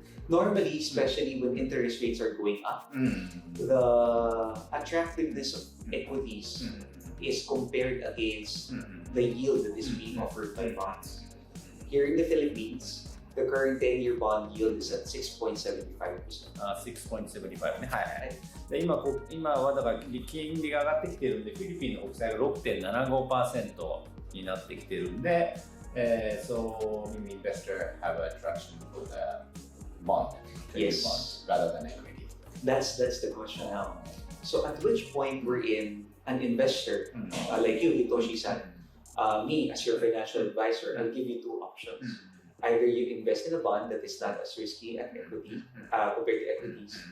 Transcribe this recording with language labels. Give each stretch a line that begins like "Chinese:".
English: Normally, especially when interest rates are going up, the attractiveness of equities is compared against the yield that is being offered by bonds. Here in the Philippines, the current 10-year bond yield is at 6.75%.
Japanese: 6.75 ね。はいはい。で今はだから金利が上がってきてるんで、フィリピンの国債が 6.75% になってきてるんで、
English: so maybe investor have an attraction for the bond, yes, bond rather than equity. That's the question now. So at which point we're in an investor like you, Hitoshi-san, me as your financial advisor, I'll give you two options. Either you invest in a bond that is not as risky as equity compared to equities.